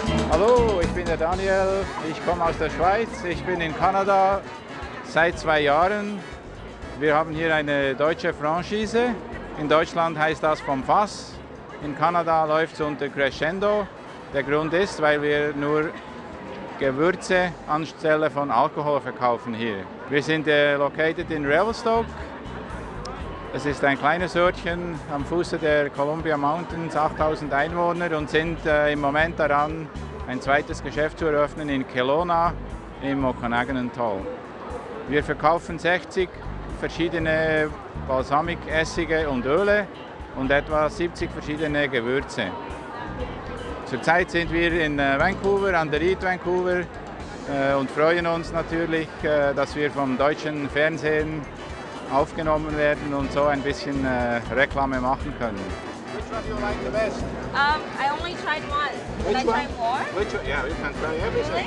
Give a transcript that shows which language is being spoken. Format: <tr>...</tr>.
<de>Hallo, ich bin der Daniel, ich komme aus der Schweiz, ich bin in Kanada seit 2 Jahren. Wir haben hier eine deutsche Franchise. In Deutschland heißt das vom Fass. In Kanada läuft es unter Crescendo. Der Grund ist, weil wir nur Gewürze anstelle von Alkohol verkaufen hier. Wir sind located in Revelstoke. Es ist ein kleines Örtchen am Fuße der Columbia Mountains, 8000 Einwohner, und sind im Moment daran, ein zweites Geschäft zu eröffnen in Kelowna im Okanagan-Tal. Wir verkaufen 60 verschiedene Balsamikessige und Öle und etwa 70 verschiedene Gewürze. Zurzeit sind wir in Vancouver, an der Eat Vancouver, und freuen uns natürlich, dass wir vom deutschen Fernsehen aufgenommen werden und so ein bisschen Reklame machen können.</de> <en>Which one do you like the best? I only tried one. Can I try more? Yeah, you can try everything.</en>